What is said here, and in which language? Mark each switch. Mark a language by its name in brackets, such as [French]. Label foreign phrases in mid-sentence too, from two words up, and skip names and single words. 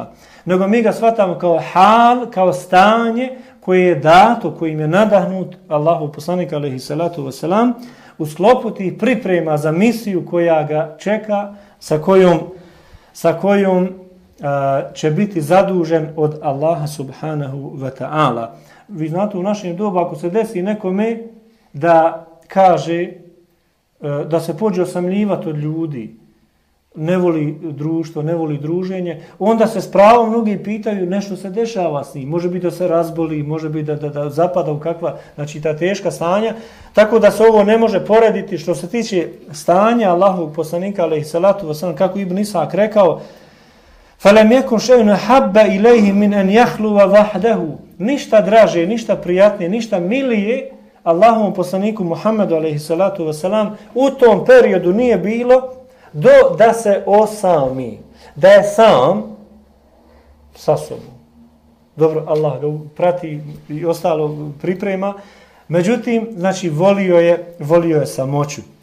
[Bosnian] Nego mi ga shvatamo kao hal, kao stanje koje je dato, kojim je nadahnut Allahov poslanik [Arabic] عليه الصلاة والسلام [Bosnian] u sklopu tih priprema za misiju koja ga čeka, sa kojom će biti zadužen od Allaha [Arabic] سبحانه وتعالى. [Bosnian] Vi znate, u našem dobu, ako se desi nekome da kaže, da se pođe osamljivati od ljudi, ne voli društvo, ne voli druženje, onda se s pravom mnogi pitaju nešto se dešava s njim. Može biti da se razboli, može biti da zapada u kakva, znači ta teška stanja. Tako da se ovo ne može porediti što se tiče stanja Allahovog poslanika [Arabic] عليه الصلاة والسلام, [Bosnian] kako Ibn Isak rekao, [Arabic] فَلَمْ يَكُنْ شَيْءٌ أَحَبَّ إِلَيْهِ مِنْ أَنْ يَخْلُوَ وَحْدَهُ. [Bosnian] Ništa draže, ništa prijatnije, ništa milije Allahovom poslaniku Muhammedu [Arabic] عليه الصلاة والسلام [Bosnian] u tom periodu nije bilo da se osami, da je sam sa sobom. Dobro, Allah ga prati i ostalo priprema, međutim, znači volio je samoću.